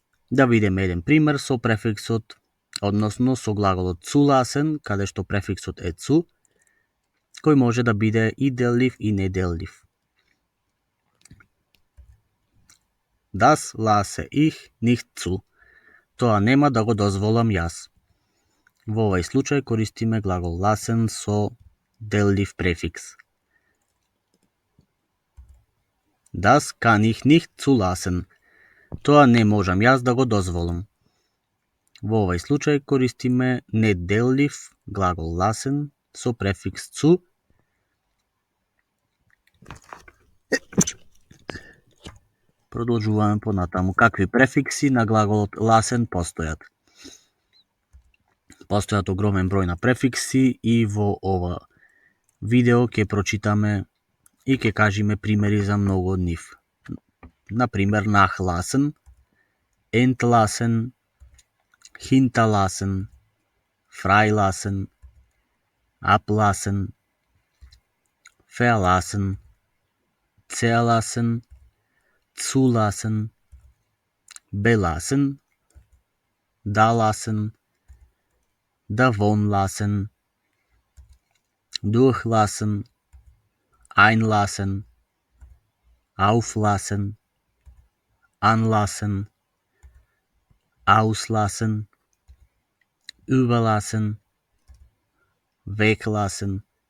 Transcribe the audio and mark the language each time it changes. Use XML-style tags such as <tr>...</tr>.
<mk>Да видиме еден пример со префиксот, односно со глаголот zulassen, каде што префиксот е zu, кој може да биде и деллив и неделлив.</mk> <de>Das lasse ich nicht zu.</de> <mk>Тоа нема да го дозволам јас. Во овој случај користиме глагол lassen со деллив префикс.</mk> <de>Das kann ich nicht zulassen.</de> <mk>Тоа не можам јас да го дозволам. Во овој случај користиме неделлив глагол lassen со префикс zu. Продолжуваме понатаму. Какви префикси на глаголот lassen постојат? Постојат огромен број на префикси и во ова видео ќе прочитаме и ќе кажеме примери за многу од нив.</mk> <de>Например, nachlassen, entlassen, hinterlassen, freilassen, ablassen, verlassen, zerlassen, zulassen, belassen, dalassen, davonlassen, durchlassen, einlassen, auflassen, anlassen, auslassen, überlassen, weglassen.</de>